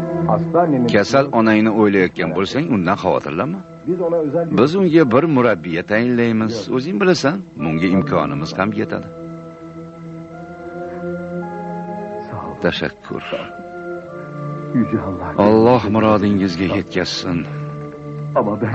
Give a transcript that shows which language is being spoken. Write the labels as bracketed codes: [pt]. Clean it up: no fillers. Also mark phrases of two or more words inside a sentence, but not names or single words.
[tr] Hastanenin... [uz] Kasal onangni o'ylayotgan bo'lsang, undan xavotirlanma. [tr] Biz ona özel bir... [uz] Biz unga bir murabbiya tayinlaymiz. O'zing bilasan, bunga imkonimiz ham yetadi. [tr] Sağ ol. [uz] Tashakkur. [tr] Yüce Allah. [uz] Alloh murodingizga yetkazsin. [tr] Ama ben...